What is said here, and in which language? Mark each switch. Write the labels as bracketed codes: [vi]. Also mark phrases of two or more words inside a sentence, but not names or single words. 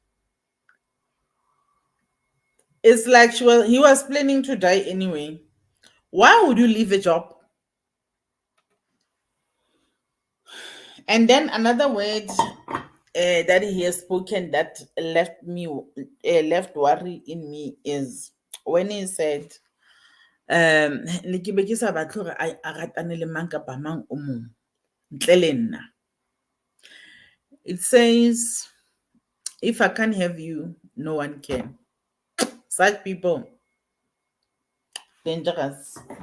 [en] It's like he was planning to die anyway. Why would you leave a job? And then another word that he has spoken that left worry in me is when he said, [st] ne ke be ke sa batle gore a ratane le mang kapa mang o mong ntle le nna. [en] It says, if I can't have you, no one can. Such people, dangerous.